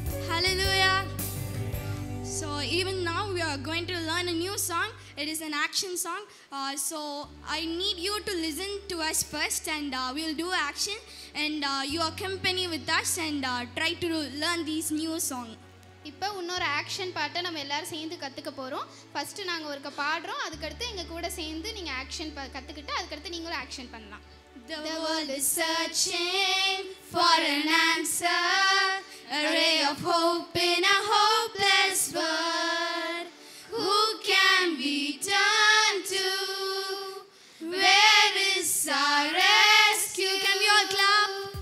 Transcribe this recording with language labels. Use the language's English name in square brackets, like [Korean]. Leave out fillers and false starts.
[English] Hallelujah. So even now we are going to learn a new song. It is an action song. So I need you to listen to us first, and we'll do action, and you accompany with us and try to learn these new song. [Tamil] இப்போ இன்னொரு action பாட்டை நம்ம எல்லாரும் சேர்ந்து கற்றுக்க போகிறோம். First நாங்கள் ஒருக்க பாடுறோம், அதுக்கடுத்து எங்கள் கூட சேர்ந்து நீங்கள் ஆக்ஷன் கற்றுக்கிட்டு அதுக்கடுத்து நீங்களும் ஆக்ஷன் பண்ணலாம். [English] The world is searching for an answer, a ray of hope in a hopeless world. Who can we turn to? Where is our rescue? Can we all clap?